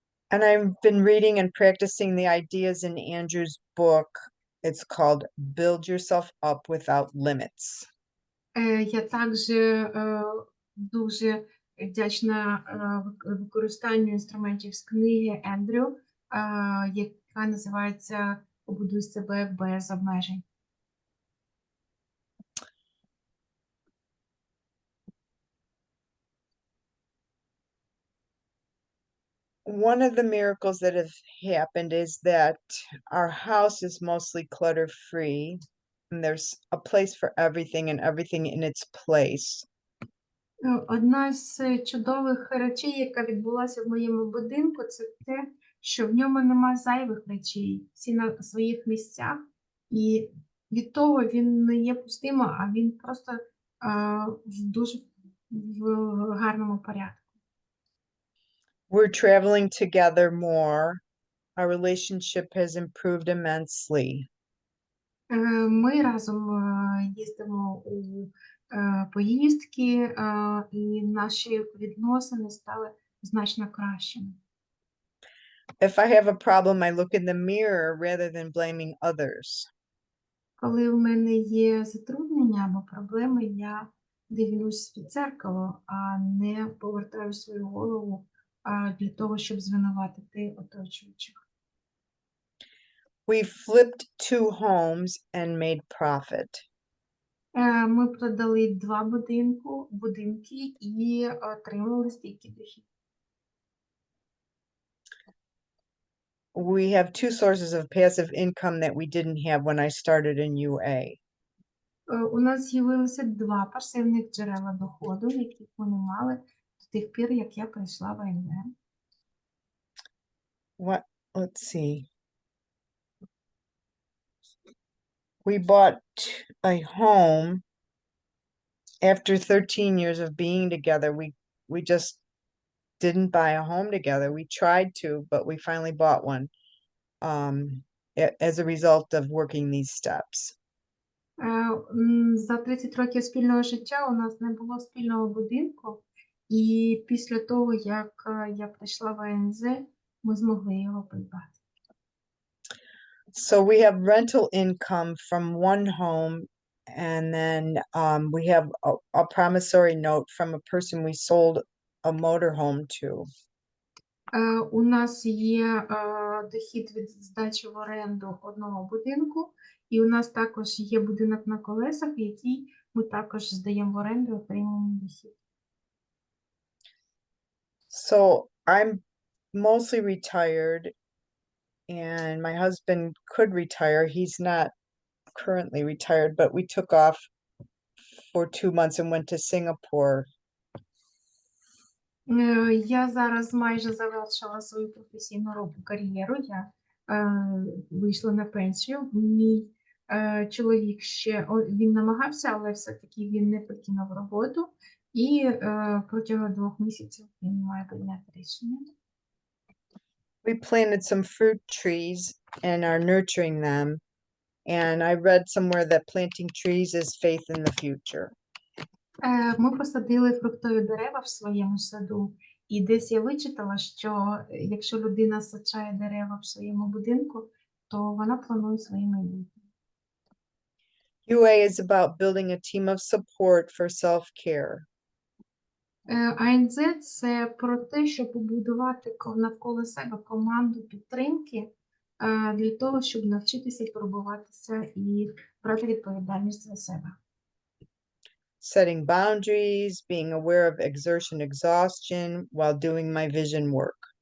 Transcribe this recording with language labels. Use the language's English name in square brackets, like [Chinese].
[English] And I've been reading and practicing the ideas in Andrew's book. It's called Build Yourself Up Without Limits. [Ukrainian] Я також дуже вдячна використанню інструментів з книги Ендрю, яка називається побудуй себе без обмежень. [English] One of the miracles that have happened is that our house is mostly clutter free and there's a place for everything and everything in its place. [Ukrainian] Одна з чудових речей, яка відбулася в моєму будинку, це те, що в ньому нема зайвих речей, всі на своїх місцях, і від того він не є пустим, а він просто в дуже в гарному порядку. [English] We're traveling together more. Our relationship has improved immensely. [Ukrainian] Ми разом їздимо у поїздки, і наші відносини стали значно кращими. [English] If I have a problem, I look in the mirror rather than blaming others. [Ukrainian] Коли в мене є затруднення або проблеми, я дивлюсь в дзеркало, а не повертаю свою голову для того, щоб звинуватити оточуючих. [English] We flipped 2 homes and made profit. [Ukrainian] Ми продали 2 будинки і отримали стільки дохід. [English] We have 2 sources of passive income that we didn't have when I started in UA. [Ukrainian] У нас з'явилося 2 пасивних джерела доходу, яких ми не мали з тих пір, як я прийшла в АНЗ. [English] Let's see. We bought a home after 13 years of being together. We just didn't buy a home together. We tried to, but we finally bought one as a result of working these steps. [Ukrainian] За 30 років спільного життя у нас не було спільного будинку, і після того, як я прийшла в АНЗ, ми змогли його придбати. [English] So we have rental income from one home, and then we have a promissory note from a person we sold a motorhome to. [Ukrainian] У нас є дохід від здачі в оренду одного будинку, і у нас також є будинок на колесах, який ми також здаємо в оренду і отримуємо дохід. [English] So I'm mostly retired, and my husband could retire. He's not currently retired, but we took off for 2 months and went to Singapore. [Ukrainian] Я зараз майже завершила свою професійну кар'єру. Я вийшла на пенсію. Мій чоловік ще він намагався, але все-таки він не покинув роботу. І протягом 2 місяців він має прийняти рішення. [English] We planted some fruit trees and are nurturing them. And I read somewhere that planting trees is faith in the future. [Ukrainian] Ми посадили фруктові дерева в своєму саду, і десь я вичитала, що якщо людина саджає дерева в своєму будинку, то вона планує своє майбутнє. [English] UA is about building a team of support for self-care. [Ukrainian] АНЗ – це про те, щоб побудувати навколо себе команду підтримки для того, щоб навчитися турбуватися і брати відповідальність за себе. [English] Setting boundaries, being aware of exertion exhaustion while doing my vision work.